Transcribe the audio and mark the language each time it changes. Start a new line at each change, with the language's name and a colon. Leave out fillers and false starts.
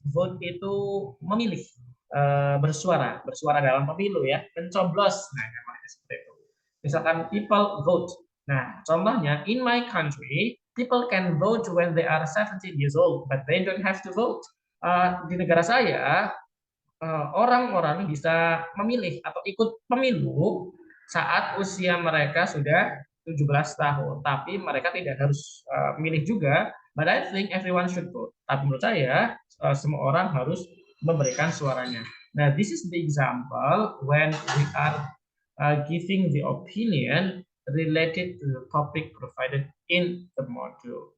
Indonesian: Vote itu memilih, bersuara dalam pemilu ya, mencoblos. Nah, namanya seperti itu.
English: Misalkan people vote.
Indonesian: Nah, contohnya
English: in my country, people can vote when they are 17 years old, but they don't have to vote.
Indonesian: Di negara saya, orang-orang bisa memilih atau ikut pemilu saat usia mereka sudah 17 tahun, tapi mereka tidak harus milih juga.
English: But I think everyone should vote.
Indonesian: Tapi menurut saya semua orang harus memberikan suaranya.
English: Nah, this is the example when we are giving the opinion related to the topic provided in the module.